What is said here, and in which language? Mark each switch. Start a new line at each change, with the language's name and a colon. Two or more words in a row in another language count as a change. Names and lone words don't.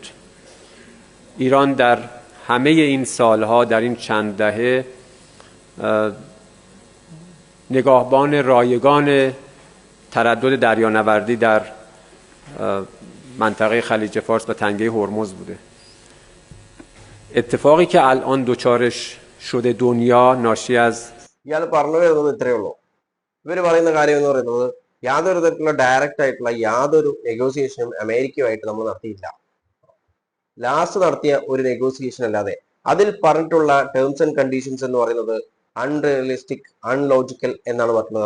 Persian: ایران در همه این سالها، در این چند دهه، نگاهبان رایگان تردد دریانوردی در منطقه خلیج فارس و تنگه هرمز بوده. اتفاقی که الان دوچارش شده دنیا ناشی از
Malayalam: ഇയാൾ പറഞ്ഞു വരുന്നത് ഇത്രയേ ഉള്ളൂ. ഇവര് പറയുന്ന കാര്യം എന്ന് പറയുന്നത് യാതൊരു തരത്തിലുള്ള ഡയറക്റ്റ് ആയിട്ടുള്ള യാതൊരു നെഗോസിയേഷനും അമേരിക്കയുമായിട്ട് നമ്മൾ നടത്തിയില്ല. ലാസ്റ്റ് നടത്തിയ ഒരു നെഗോസിയേഷൻ അല്ലാതെ അതിൽ പറഞ്ഞിട്ടുള്ള
English: terms and conditions
Malayalam: എന്ന് പറയുന്നത്
English: unrealistic, unlogical
Malayalam: എന്നാണ് പറഞ്ഞത്.